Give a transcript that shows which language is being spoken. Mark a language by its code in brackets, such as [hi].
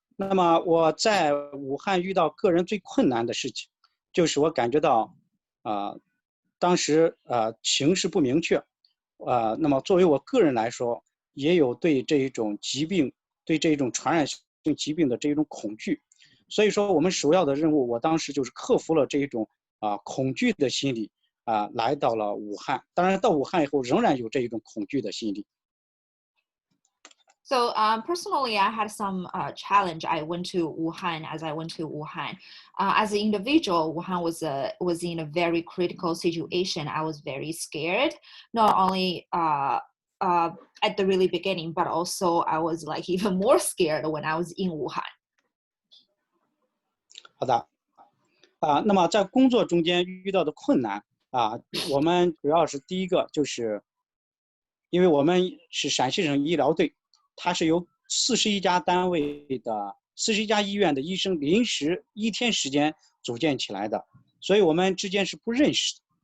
[zh] 那么我在武汉遇到个人最困难的事情，就是我感觉到，当时形势不明确，那么作为我个人来说，也有对这一种疾病、对这一种传染性疾病的这一种恐惧，所以说我们首要的任务，我当时就是克服了这一种恐惧的心理，来到了武汉。当然到武汉以后，仍然有这一种恐惧的心理。 [en] So personally, I had some challenge. I went to Wuhan. As I went to Wuhan, as an individual, Wuhan was in a very critical situation. I was very scared, not only at the really beginning, but also I was like even more scared when I was in Wuhan. [zh] 好的，那么在工作中间遇到的困难我们主要是第一个就是，因为我们是陕西省医疗队。它是由41家单位的41家医院的医生临时1天时间组建起来的，所以我们之间是不认识的。